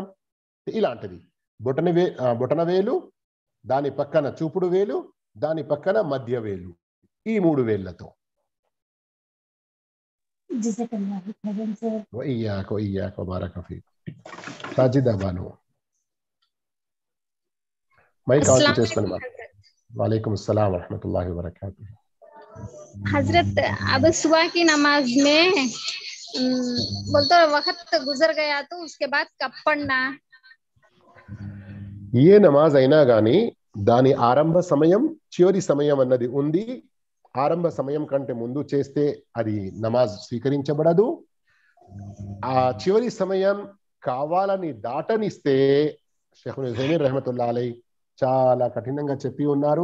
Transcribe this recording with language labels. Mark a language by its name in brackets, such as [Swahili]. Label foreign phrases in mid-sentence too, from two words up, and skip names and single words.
[Telugu] ఇలాంటిది బొటన వేలు, దాని పక్కన చూపుడు వేలు, దాని పక్కన మధ్య వేలు, ఈ 3 వేళ్లతో. సాజిదా బాను [English] mic on [Telugu] చేసుకొని. [Arabic] وعليكم السلام رحمة الله وبركاته. [Hindi] हजरत, अब सुबह की नमाज में बोलते वक्त गुजर गया तो उसके बाद कब पढ़ना? [Telugu] ఏ నమాజ్ అయినా గానీ దాని ఆరంభ సమయం, చివరి సమయం అన్నది ఉంది. ఆరంభ సమయం కంటే ముందు చేస్తే అది నమాజ్ స్వీకరించబడదు. ఆ చివరి సమయం కావాలని దాటనిస్తే షేఖ్ ఉసైమీన్ [Arabic] رحمة الله عليه [Telugu] చాలా కఠినంగా చెప్పి ఉన్నారు.